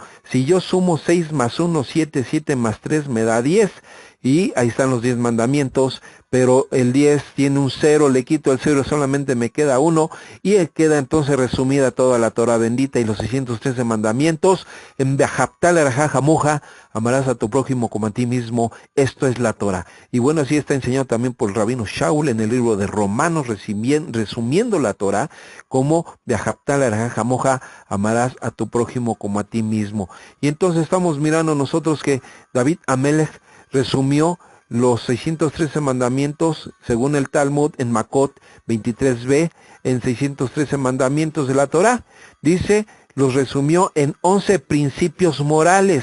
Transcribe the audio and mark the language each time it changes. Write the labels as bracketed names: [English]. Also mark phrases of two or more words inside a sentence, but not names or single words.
[Spanish] Si yo sumo 6 más 1, 7, 7 más 3 me da 10, y ahí están los 10 mandamientos, pero el 10 tiene un 0, le quito el 0, solamente me queda 1, y queda entonces resumida toda la Torah bendita y los 613 mandamientos. [Hebrew] En ואהבת לרעך כמוך, [Spanish] amarás a tu prójimo como a ti mismo. Esto es la Torah. Y bueno, así está enseñado también por el rabino Shaul en el libro de Romanos, resumiendo la Torah como [Hebrew] ואהבת לרעך כמוך, [Spanish] amarás a tu prójimo como a ti mismo. Y entonces estamos mirando nosotros que David Amelech resumió los 613 mandamientos, según el Talmud, en Makot 23b, en 613 mandamientos de la Torah. Dice, los resumió en 11 principios morales.